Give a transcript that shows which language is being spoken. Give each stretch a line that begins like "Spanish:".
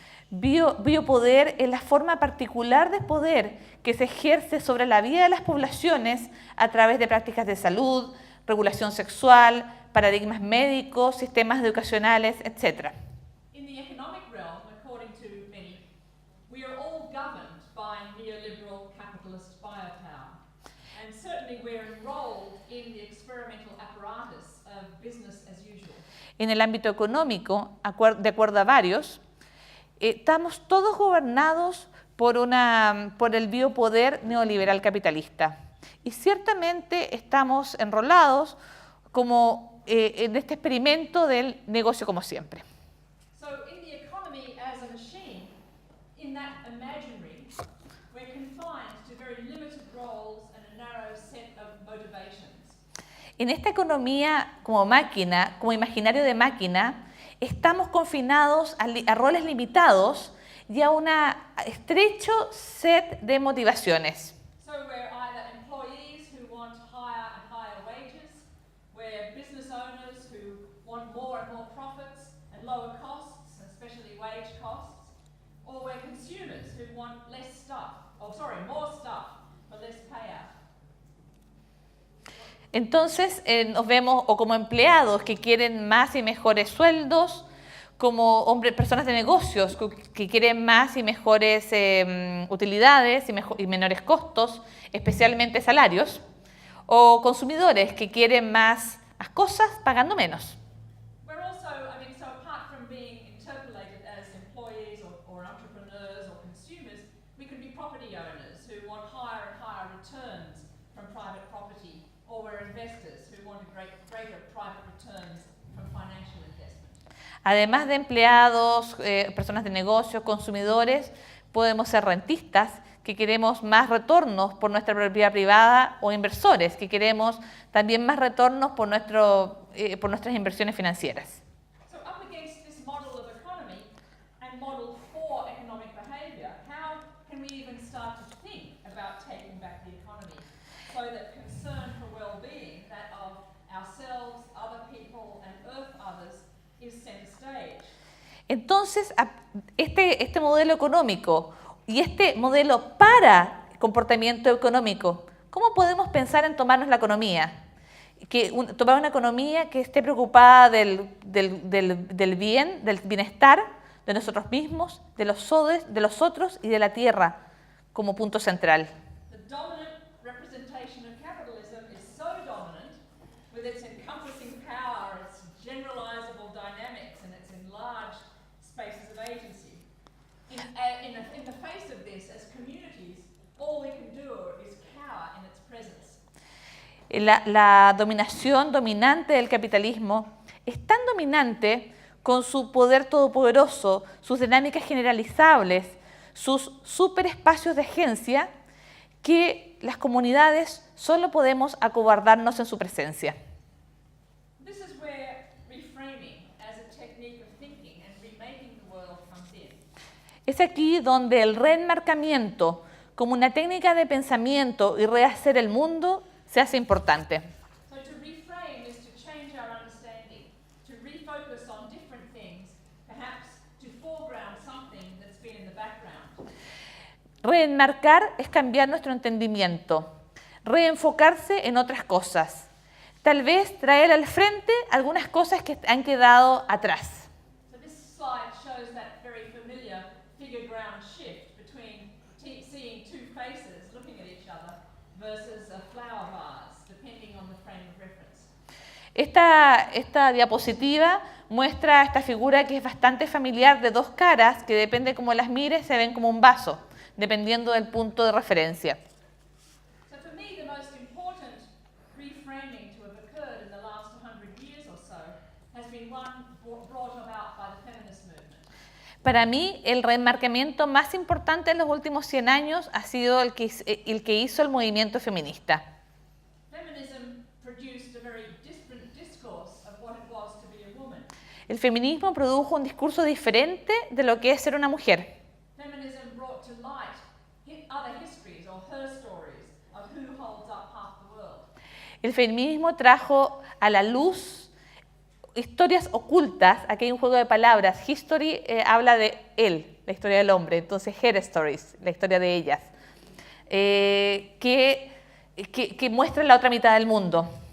Spanish: Biopoder es la forma particular de poder que se ejerce sobre la vida de las poblaciones a través de prácticas de salud, regulación sexual, paradigmas médicos, sistemas educacionales, etc.
English: In the economic realm, according to many, we are all governed by neoliberal capitalist biopower. And certainly we're enrolled in the experimental apparatus of business as usual.
Spanish: En el ámbito económico, de acuerdo a varios, estamos todos gobernados por el biopoder neoliberal capitalista. Y ciertamente estamos enrolados como en este experimento del negocio como siempre.
English: So in the economy as a machine, in that imaginary, we're confined to very limited roles and a narrow set of motivations.
Spanish: En esta economía como máquina, como imaginario de máquina, estamos confinados a roles limitados y a un estrecho set de motivaciones.
English: So we're either employees who want higher and higher wages, we're business owners who want more and more profits and lower costs, especially wage costs, or we're consumers who want more stuff but less payout.
Spanish: Entonces nos vemos o como empleados que quieren más y mejores sueldos, como personas de negocios que quieren más y mejores utilidades y menores costos, especialmente salarios, o consumidores que quieren más cosas pagando menos.
English: We're also, so apart from being interpolated as employees or entrepreneurs or consumers, we can be property owners who want higher and higher returns from private property, or we're investors who want greater private returns from financial investment.
Spanish: Además de empleados, personas de negocios, consumidores, podemos ser rentistas, que queremos más retornos por nuestra propiedad privada, o inversores, que queremos también más retornos por nuestras inversiones financieras.
English: So up against this model of economy and model for economic behavior, how can we even start to think about taking back the economy so that concern for well-being, that of ourselves, other people and Earth others, is center stage?
Spanish: Entonces, este modelo económico y este modelo para comportamiento económico, ¿cómo podemos pensar en tomarnos la economía? Tomar una economía que esté preocupada del bien, del bienestar de nosotros mismos, de los otros y de la tierra como punto central.
English: The dominant representation of capitalism is so dominant, with its encompassing power, its generalizable dynamics, and its enlarged spaces of agency. In the face of this, as communities, all we can do is cower in its presence.
Spanish: La dominación dominante del capitalismo es tan dominante con su poder todopoderoso, sus dinámicas generalizables, sus superespacios de agencia, que las comunidades solo podemos acobardarnos en su presencia.
English: This is where reframing as a technique of thinking and remaking the world comes in.
Spanish: Es aquí donde el reenmarcamiento como una técnica de pensamiento y rehacer el mundo se hace importante.
English: So to reframe is to change our understanding, to refocus on different things, perhaps to foreground something that's been in the background.
Spanish: Reenmarcar es cambiar nuestro entendimiento, reenfocarse en otras cosas, tal vez traer al frente algunas cosas que han quedado atrás.
English: So this slide shows that very familiar figure ground shift between seeing two faces looking at each other versus a flower vase, depending on the frame of reference.
Spanish: Esta diapositiva muestra esta figura que es bastante familiar de dos caras que depende cómo las mires se ven como un vaso, dependiendo del punto de referencia.
English: So for me, the most important reframing to have occurred in the last 100 years or so has been one brought about by the feminist movement.
Spanish: Para mí, el reenmarcamiento más importante en los últimos 100 años ha sido el que hizo el movimiento feminista.
English: Feminism produced a very different discourse of what it was to be a woman.
Spanish: El feminismo produjo un discurso diferente de lo que es ser una mujer.
English: Feminism brought to light other histories or her stories of who holds up half the world.
Spanish: El feminismo trajo a la luz historias ocultas, aquí hay un juego de palabras, history habla de él, la historia del hombre, entonces
English: her stories,
Spanish: la historia de ellas, que muestra la otra mitad del mundo.